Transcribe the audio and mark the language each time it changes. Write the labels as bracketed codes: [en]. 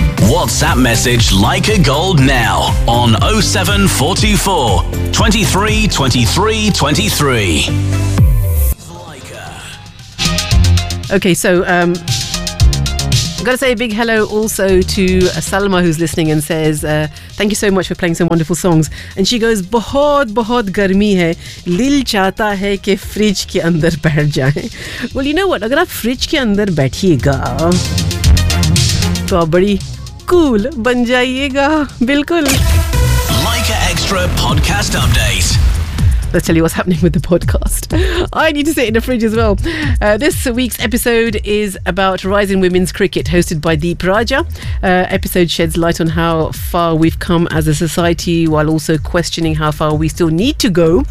[en] WhatsApp message Like a Gold now on 0744 23 23 23. Okay, so I've got to say a big hello also to Salma, who's listening and says, thank you so much for playing some wonderful songs. And she goes, [hi] बहुत बहुत गर्मी है, दिल चाहता है के fridge के अंदर बैठ जाए. [en] Well, you know what? [hi] अगर आप फ्रिज के अंदर बैठियेगा, तो आप बड़ी कूल बन जाइयेगा, बिल्कुल. [en] Like an extra podcast update. Let's tell you what's happening with the podcast. I need to sit in the fridge as well. This week's episode is about Rising Women's Cricket, hosted by Deep Raja. Episode sheds light on how far we've come as a society, while also questioning how far we still need to go.